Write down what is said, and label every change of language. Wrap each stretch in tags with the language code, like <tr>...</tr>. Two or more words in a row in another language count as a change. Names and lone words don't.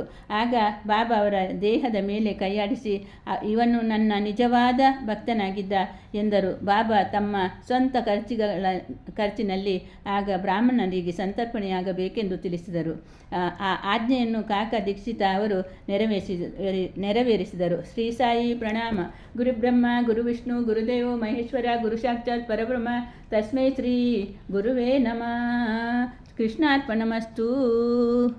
<kn>ಆಗ ಬಾಬಾ ಅವರ ದೇಹದ ಮೇಲೆ ಕೈಯಾಡಿಸಿ ಇವನು ನನ್ನ ನಿಜವಾದ ಭಕ್ತನಾಗಿದ್ದ ಎಂದರು. ಬಾಬಾ ತಮ್ಮ ಸ್ವಂತ ಖರ್ಚಿನಲ್ಲಿ ಆಗ ಬ್ರಾಹ್ಮಣರಿಗೆ ಸಂತರ್ಪಣೆಯಾಗಬೇಕೆಂದು ತಿಳಿಸಿದರು. ಆ ಆಜ್ಞೆಯನ್ನು ಕಾಕಾ ದೀಕ್ಷಿತ ಅವರು ನೆರವೇರಿಸಿದರು. ಶ್ರೀ ಸಾಯಿ ಪ್ರಣಾಮ.</kn> <sa>ಗುರುಬ್ರಹ್ಮ ಗುರುವಿಷ್ಣು ಗುರುದೇವೋ ಮಹೇಶ್ವರ ಗುರು ಸಾಕ್ಷಾತ್ ಪರಬ್ರಹ್ಮ ತಸ್ಮೈ ಶ್ರೀ ಗುರುವೇ ನಮಃ. ಕೃಷ್ಣಾರ್ಪಣಮಸ್ತು.</sa>